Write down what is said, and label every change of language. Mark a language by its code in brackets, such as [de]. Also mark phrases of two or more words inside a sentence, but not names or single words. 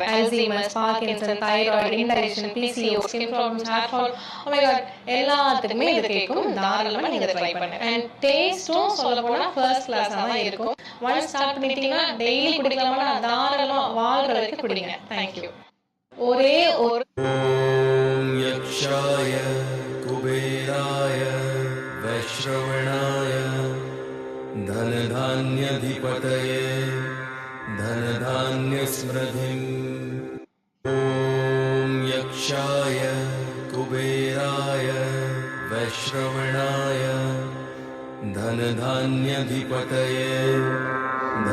[ta] அல்சீமர்ஸ், பார்க்கின்சன், தைராய்டு, இன்டைஜஷன், பிசிஓ, [en] skin problems, hair fall, oh my god, [ta] எல்லாத்துக்குமே இது கேட்கும். தாராளமா நீங்க ட்ரை பண்ணுங்க. அண்ட் டேஸ்டும் சொல்ல போனா [en] first class [ta] தான் இருக்கும். [en] once start [ta] பண்ணிட்டீங்கன்னா டெய்லி குடிக்கலாமா? தாராளமா வாழ்ற வரைக்கும் குடிங்க. தேங்க்யூ. ஒரே ஒரு [sa] यक्षाय कुबेराय वैश्रवणाय धनधान्यधिपतये धनधान्यस्मृतिम् ॐ यक्षाय कुबेराय वैश्रवणाय धनधान्यधिपतये